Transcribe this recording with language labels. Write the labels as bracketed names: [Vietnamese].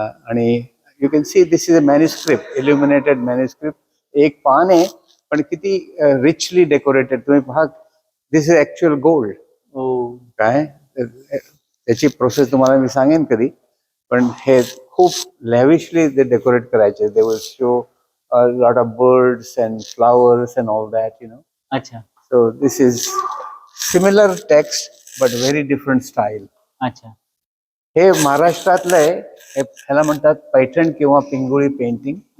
[English] आणि you can see this is a manuscript, illuminated manuscript. [Marathi] एक पान आहे, पण किती रिचली डेकोरेटेड. तुम्ही पहा, [English] This is actual gold. [Marathi] काय त्याची प्रोसेस तुम्हाला मी सांगेन कधी, पण हे खूप लॅविशली ते डेकोरेट करायचे. [English] They will show a lot of birds and flowers and all that, you know. So this is similar text but very different style. [Marathi] हे महाराष्ट्रातलं आहे, ह्याला म्हणतात पैठण किंवा पिंगुळी पेंटिंग.